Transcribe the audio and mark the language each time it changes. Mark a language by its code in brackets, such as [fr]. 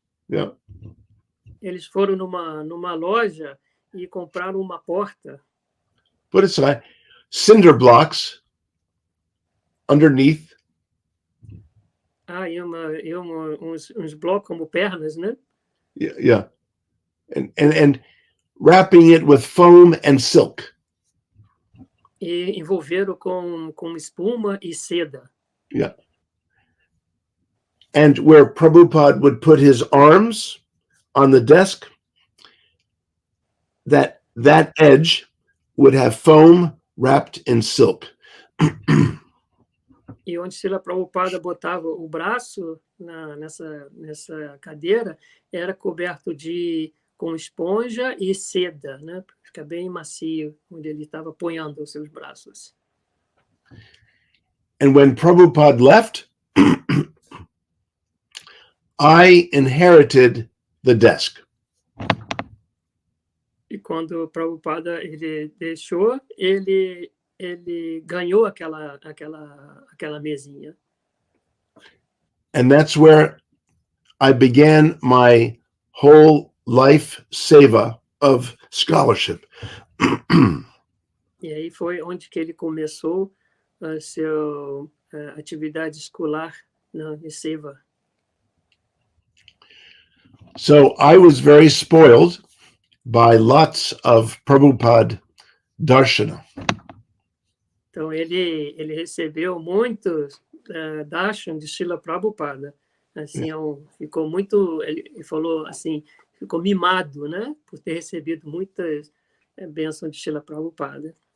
[en] Yeah. [pt] Eles foram numa loja e compraram uma porta. [en] Put it aside. Cinder blocks underneath. [pt] E uns blocos como pernas, né? [en] Yeah. And wrapping it with foam and silk. [pt] E envolveram com espuma e seda. [en] Yeah. And where Prabhupada would put his arms on the desk, that edge would have foam wrapped in silk. [pt] E onde Srila Prabhupada botava o braço nessa cadeira, era coberto com esponja e seda, né? Fica bem macio, onde ele estava apoiando os seus braços. [en] And when Prabhupada left, I inherited the desk. [pt] E quando o Prabhupada ele deixou, ele ganhou aquela mesinha. [en] And that's where I began my whole life seva of scholarship. [pt] E aí foi onde que ele começou a sua atividade escolar na seva. [en] So I was very spoiled by lots of Prabhupada darshana. [pt] Então ele recebeu muitos darshan de Srila Prabhupada. Assim, ficou muito, ele falou assim, ficou mimado, né, por ter recebido muitas bênçãos de Srila Prabhupada.